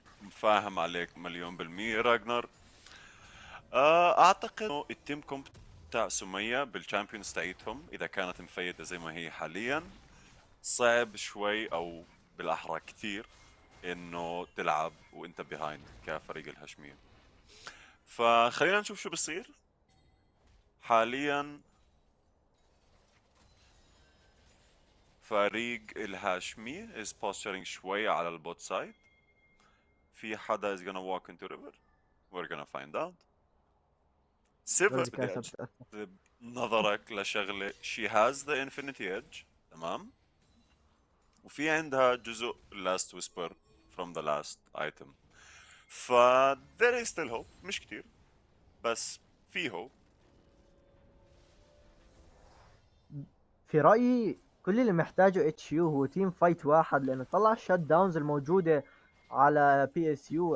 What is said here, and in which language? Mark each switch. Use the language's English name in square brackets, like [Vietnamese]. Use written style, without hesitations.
[Arabic] فاهم عليك مليون بالمية راجنر. اعتقد انه التيم كومب تاع سمية بالشامبيونز تاعتهم اذا كانت مفيدة زي ما هي حاليا صعب شوي او بالاحرى كثير انه تلعب وانت بيهايند كفريق الهاشمية. فخلينا نشوف شو بصير حاليا. فريق الهاشمية [English] is posturing [Arabic] شوي على البوت سايد. في حدا [English] is gonna walk into river. we're gonna find out. [Arabic] سيفر بدي مورديكايسر اجذب نظرك لشغلة [English] she has the infinity edge [Arabic] تمام، وفي عندها جزء [English] last whisper from the last item. ف there is still hope. [Arabic] مش كتير بس في hope. في رأيي كل اللي محتاجه اتش يو هو تيم فايت واحد، لانه طلع الشت داونز الموجودة على بي اس يو.